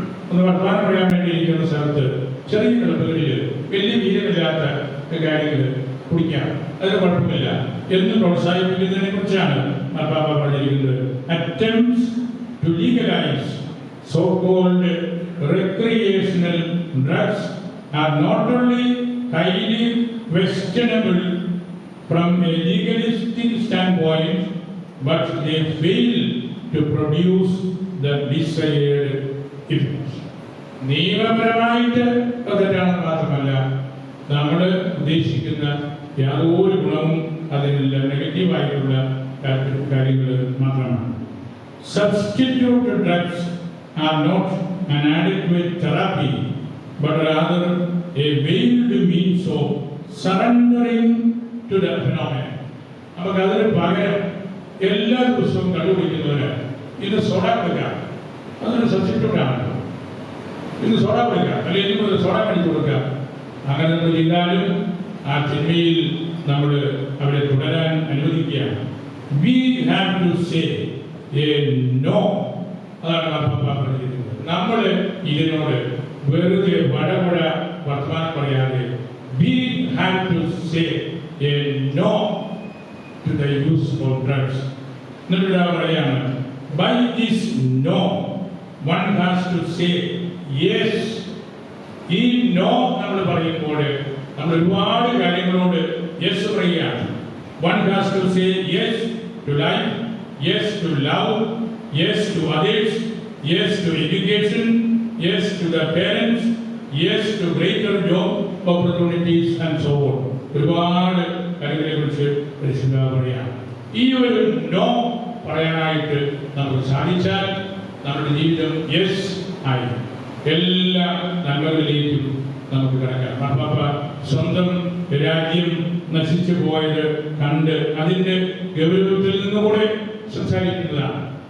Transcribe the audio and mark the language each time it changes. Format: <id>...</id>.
<ml>ഒന്ന് വർത്തമാനം പറയാൻ വേണ്ടിയിരിക്കുന്ന സ്ഥലത്ത് ചെറിയ പേരിൽ വലിയ വീരമില്ലാത്ത കാര്യങ്ങൾ കുടിക്കാം, അതിന് കുഴപ്പമില്ല എന്ന് പ്രോത്സാഹിപ്പിക്കുന്നതിനെ കുറിച്ചാണ് മാർപ്പാപ്പ പറഞ്ഞിരിക്കുന്നത്.</ml> <en>Attempts to legalize so-called recreational drugs are not only highly questionable from a legalistic standpoint, but they fail to produce the desired effects.</en> <ml>നിയമപരമായിട്ട് തെറ്റാണെന്ന് മാത്രമല്ല, നമ്മൾ ഉദ്ദേശിക്കുന്ന യാതൊരു ഗുണവും അതിനുള്ള നെഗറ്റീവായിട്ടുള്ള കാര്യങ്ങൾ മാത്രമാണ്.</ml> <en>Substitute drugs are not an adequate therapy, but rather a veiled means of surrendering to the phenomenon.</en> <ml>നമുക്ക് അതിന് പകരം എല്ലാ ദിവസവും കണ്ടുപിടിക്കുന്നവര് ഇന്ന് സോഡ കൊടുക്കാം, അതൊരു സബ്സ്റ്റിറ്റ്യൂട്ട് ആണ്. ഇന്ന് സോഡ കൊടുക്കാം, അല്ലെങ്കിൽ ഇന്ന് സോഡ കടിച്ചു കൊടുക്കാം. അങ്ങനെ നമ്മൾ ചെയ്താലും ആ തിന്മയിൽ നമ്മൾ അവരെ തുടരാൻ അനുവദിക്കുകയാണ്.</ml> <en>We have to say a no.</en> <ml>അതാണ് മാർപ്പാപ്പ പറഞ്ഞിരിക്കുന്നത്. നമ്മൾ ഇതിനോട് വെറുതെ വടവട വർത്തമാനം പറയാതെ</ml> <en>we have to say a no to the use of drugs.</en> <ml>എന്നിട്ട് പറയാണ്,</ml> <en>by this no one has to say yes.</en> <ml>ഈ നോ നമ്മൾ പറയുമ്പോൾ നമ്മൾ ഒരുപാട് കാര്യങ്ങളോട് യെസ് പറയുകയാണ്.</ml> <en>One has to say yes to life, yes to love, yes to others, yes to education, yes to the parents, yes to greater job opportunities and so on.</en> <ml>ഒരുപാട് കാര്യങ്ങളെ കുറിച്ച് പറയാം. ഈ ഒരു നോ പറയാനായിട്ട് നമുക്ക് സാധിച്ചാൽ നമ്മുടെ ജീവിതം യെസ് ആയി എല്ലാ നന്മകളിലേക്കും നമുക്ക് കിടക്കാം. മാർപ്പാപ്പ സ്വന്തം രാജ്യം നശിച്ചു പോയത് കണ്ട് അതിന്റെ ഗൗരവത്തിൽ നിന്നുകൂടെ സംസാരിക്കുന്നതാണ്.</ml>